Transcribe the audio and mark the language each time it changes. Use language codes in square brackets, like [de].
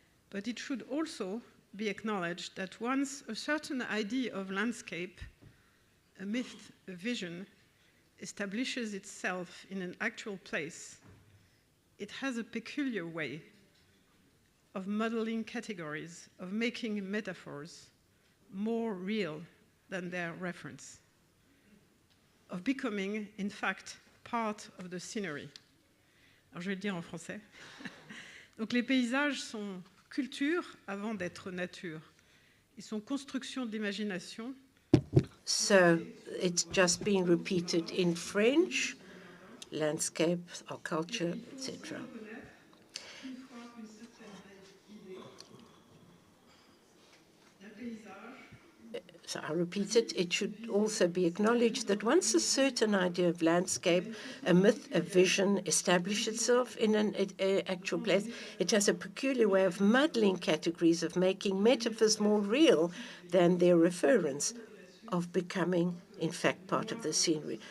[en] But it should also be acknowledged that once a certain idea of landscape, a myth, a vision, establishes itself in an actual place, it has a peculiar way of modeling categories, of making metaphors more real than their reference, of becoming, in fact, part of the scenery. [fr] Alors, je vais le dire en français. Donc, les paysages sont culture avant d'être nature. Ils sont construction d'imagination. [en] So, it's just been repeated in French, landscape or culture, etc. So I repeat it, it should also be acknowledged that once a certain idea of landscape, a myth, a vision establishes itself in an actual place, it has a peculiar way of muddling categories, of making metaphors more real than their reference, of becoming, in fact, part of the scenery.